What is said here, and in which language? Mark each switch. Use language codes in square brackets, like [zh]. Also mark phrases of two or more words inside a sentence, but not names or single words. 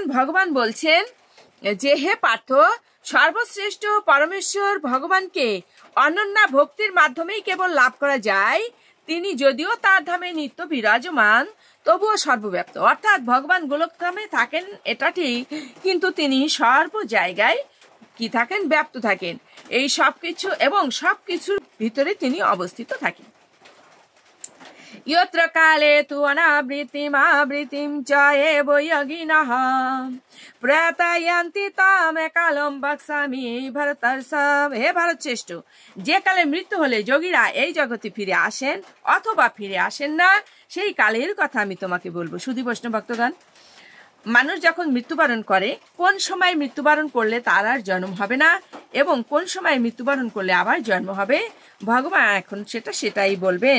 [bn] ভগবান বলছেন যে, হে পার্থ, সর্বশ্রেষ্ঠ পরমেশ্বর ভগবানকে অনন্যা ভক্তির মাধ্যমেই কেবল লাভ করা যায়। তিনি যদিও তার ধামে নিত্য বিরাজমান, তবুও সর্বব্যাপ্ত, অর্থাৎ ভগবান গোলকধামে থাকেন এটা ঠিক, কিন্তু তিনি সর্ব জায়গায় কি থাকেন? ব্যাপ্ত থাকেন। এই সবকিছু এবং সবকিছুর ভিতরে তিনি অবস্থিত থাকেন। [sa] यत्र काले तु अनावृत्तिमावृत्तिं च एव योगिनः प्रयातायन्ति तामे कालं बक्सामि भरतर्षभ। [bn] হে ভারত শ্রেষ্ঠ, যে কালে মৃত্যু হলে যোগীরা এই জগতে ফিরে আসেন অথবা ফিরে আসেন না, সেই কালের কথা আমি তোমাকে বলবো। শুধু বৈষ্ণব ভক্তগণ, মানুষ যখন মৃত্যুবরণ করে, কোন সময় মৃত্যুবরণ করলে তার আর জন্ম হবে না এবং কোন সময় মৃত্যুবরণ করলে আবার জন্ম হবে, ভগবান এখন সেটাই বলবেন।